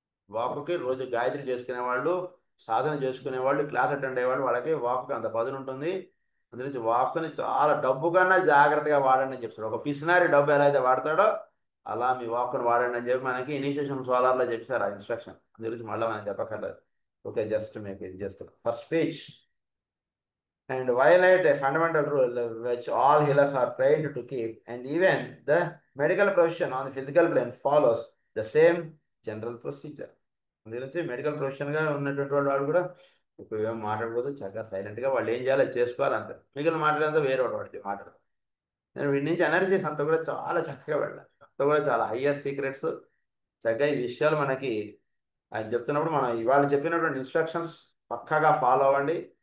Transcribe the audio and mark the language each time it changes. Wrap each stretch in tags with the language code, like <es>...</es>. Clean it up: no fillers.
<te>వాకుకి రోజు గాయత్రి చేసుకునే వాళ్ళు, సాధన చేసుకునే వాళ్ళు, క్లాస్ అటెండ్ అయ్యేవాళ్ళు, వాళ్ళకి వాక్కి అంత పదును ఉంటుంది. అందు నుంచి వాక్ని చాలా డబ్బు కన్నా జాగ్రత్తగా వాడండి అని చెప్తాడు. ఒక పిసినారి డబ్బు ఎలా అయితే వాడతాడో అలా మీ వాక్ని వాడండి అని చెప్పి మనకి ఇనిషియేషన్ సోలార్లో చెప్పారు ఆ ఇన్స్ట్రక్షన్. అందు గురించి మళ్ళీ మనం చెప్పక్కర్లేదు. ఓకే, జస్ట్ మీకు ఇది</te> <en>Just for speech and violate a fundamental rule which all healers are trained to keep, and even the medical profession on the physical plane follows the same general procedure.</en> <te>అందుగురించి medical ప్రొఫెషన్గా ఉన్నటువంటి వాడు కూడా ఇప్పుడు ఏం మాట్లాడకూడదు, చక్కగా సైలెంట్గా వాళ్ళు ఏం చేయాలో చేసుకోవాలి అంటారు. మిగిలిన మాట్లాడంతా వేరే వాడు మాట్లాడతారు. నేను వీటి నుంచి ఎనర్జీస్ అంతా కూడా చాలా చక్కగా వెళ్ళాలి, అంతా కూడా చాలా హయ్యర్ సీక్రెట్స్ చక్కగా ఈ విషయాలు మనకి ఆయన చెప్తున్నప్పుడు మనం ఇవాళ చెప్పినటువంటి ఇన్స్ట్రక్షన్స్ పక్కాగా ఫాలో అవ్వండి.</te>